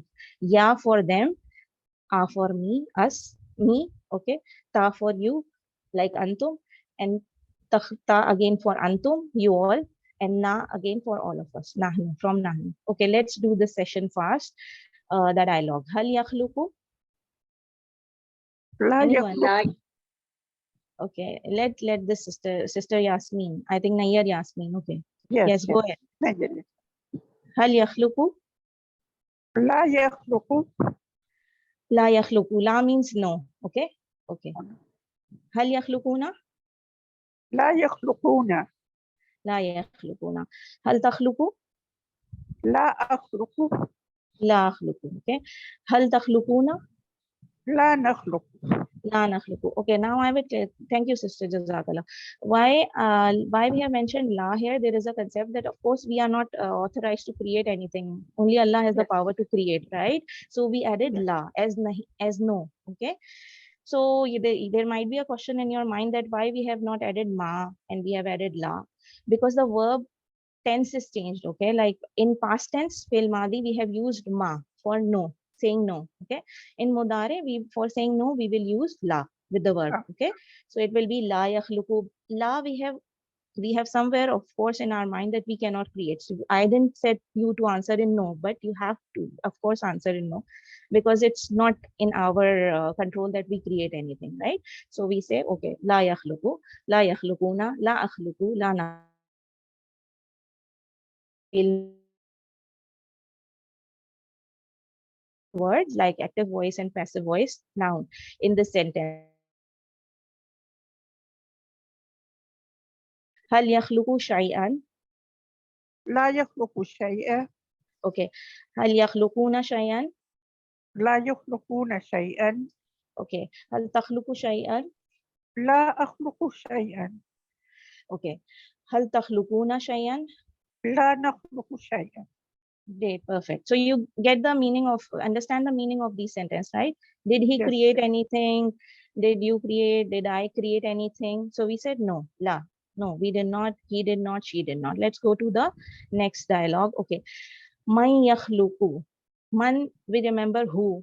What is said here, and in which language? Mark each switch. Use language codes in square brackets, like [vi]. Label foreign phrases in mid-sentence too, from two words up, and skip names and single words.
[en] Ya for them, for me, us, me. Okay, ta for you, like antum, and ta again for antum, you all, and na again for all of us, nahnu, from nahnu. Okay, let's do this session fast. The dialogue. [ar] هل يخلق? لا [en] Anyone? [ar] يخلق. لا. [en] Okay, let this sister Yasmin. I think Nayyar Yasmin. Okay. Yes, Yes, go ahead. [ar] نجل. هل يخلق? لا يخلق. لا يخلق. [en] La means no. Okay. Okay. [ar] هل يخلقون? لا يخلقون. لا يخلقون. هل تخلق? لا أخلق. لا أخلق. Okay. هل تخلقون? لا نخلق. لا نخلق. [en] Okay, now I will thank you, sister Jazakallah. Why we have mentioned la here? There is a concept that, of course, we are not authorized to create anything. Only Allah has the power to create, right? So we added la as no. Okay. So there might be a question in your mind that why we have not added ma and we have added la, because the verb tense is changed. Okay, like in past tense, [ar] في الماضي, [en] we have used ma for no, saying no. Okay, in mudare, we for saying no, we will use la with the verb. Okay, so it will be [ar] لا يخلق. [en] La we have somewhere, of course, in our mind that we cannot create. So I didn't set you to answer in no, but you have to, of course, answer in no, because it's not in our control that we create anything, right? So we say, [ar] okay, لا يخلق، لا يخلقون، لا أخلق، لا نا. [en] Words like active voice and passive voice noun in the sentence. [ar] هل يخلق شيئا؟ لا يخلق شيئا. Okay. هل يخلقون شيئا? لا يخلقون شيئا. Okay. هل تخلق شيئا? لا أخلق شيئا. Okay. هل تخلقون شيئا? لا نخلق شيئا. [en] Great, perfect. So you get the meaning of, understand the meaning of these sentences, right? Did he Yes. create anything? Did you create? Did I create anything? So we said no, la. No, we did not. He did not. She did not. Let's go to the next dialogue. Okay. [ar] من يخلق. [en] Man, we remember who.